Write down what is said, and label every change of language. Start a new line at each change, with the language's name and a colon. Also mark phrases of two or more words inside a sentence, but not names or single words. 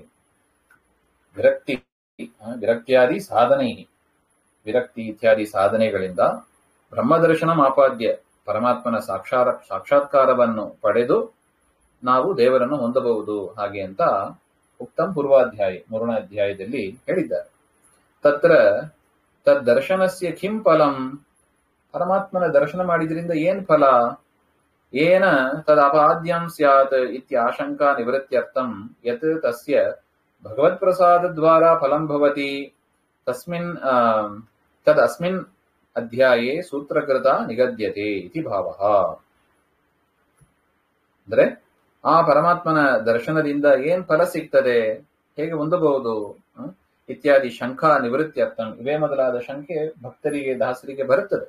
Sanskrit: ವಿರಕ್ತ್ಯಾದಿ ಸಾಧನೈ,
Kannada: ವಿರಕ್ತಿ ಇತ್ಯಾದಿ ಸಾಧನೆಗಳಿಂದ
Sanskrit: ಬ್ರಹ್ಮದರ್ಶನಂ ಆಪಾದ್ಯ,
Kannada: ಪರಮಾತ್ಮನ ಸಾಕ್ಷಾತ್ಕಾರವನ್ನು ಪಡೆದು ನಾವು ದೇವರನ್ನು ಹೊಂದಬಹುದು ಹಾಗೆ ಅಂತ
Sanskrit: ಉಕ್ತಂ ಪೂರ್ವಾಧ್ಯಾಯ
Kannada: 3ನೇ ಅಧ್ಯಾಯದಲ್ಲಿ ಹೇಳಿದ್ದಾರೆ.
Sanskrit: ತತ್ರ ತದ್ದರ್ಶನಸ್ಯ ಕಿಂ ಫಲಂ,
Kannada: ಪರಮಾತ್ಮನ ದರ್ಶನ ಮಾಡಿದ್ರಿಂದ ಏನ್ ಫಲ,
Sanskrit: ಏನ ತದಪಾದ್ಯಂ ಸ್ಯಾತ್ ಇತ್ಯಾಶಂಕಾ ನಿವೃತ್ತ್ಯರ್ಥಂ ಯತ್ ತಸ್ಯ ಭಗವತ್ಪ್ರಸಾದದ್ವಾರಾ ಫಲಂ ಭವತಿ ತಸ್ಮಿನ್ ತದಸ್ಮಿನ್ ಅಧ್ಯಾಯೇ ಸೂತ್ರಕೃತ ನಿಗದ್ಯತೆ ಇತಿ ಭಾವಃ.
Kannada: ಅಂದ್ರೆ ಆ ಪರಮಾತ್ಮನ ದರ್ಶನದಿಂದ ಏನ್ ಫಲ ಸಿಗ್ತದೆ, ಹೇಗೆ ಹೊಂದಬಹುದು
Sanskrit: ಇತ್ಯಾದಿ ಶಂಕಾ ನಿವೃತ್ತ್ಯರ್ಥಂ,
Kannada: ಇವೇ ಮೊದಲಾದ ಶಂಕೆ ಭಕ್ತರಿಗೆ ದಾಸರಿಗೆ ಬರುತ್ತದೆ.